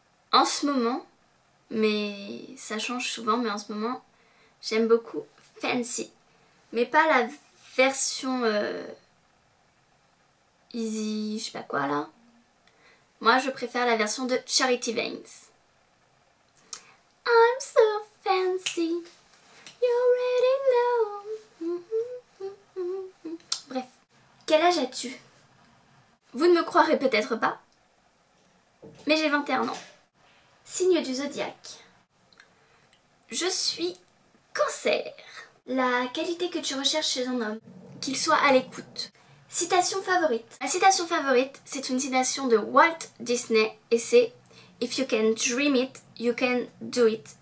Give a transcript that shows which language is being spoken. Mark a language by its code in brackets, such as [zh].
[fr] En ce moment, mais ça change souvent, mais en ce moment, j'aime beaucoup Fancy. Mais pas la version Easy, je sais pas quoi là. Moi, je préfère la version de Charity Veins. [en] I'm so fancy, you already know. [fr] Bref, quel âge as-tu? Vous ne me croirez peut-être pas, mais j'ai 21 ans. Signe du zodiaque. Je suis Cancer. La qualité que tu recherches chez un homme, qu'il soit à l'écoute. Citation favorite. Ma citation favorite, c'est une citation de Walt Disney et c'est [en] If you can dream it, you can do it.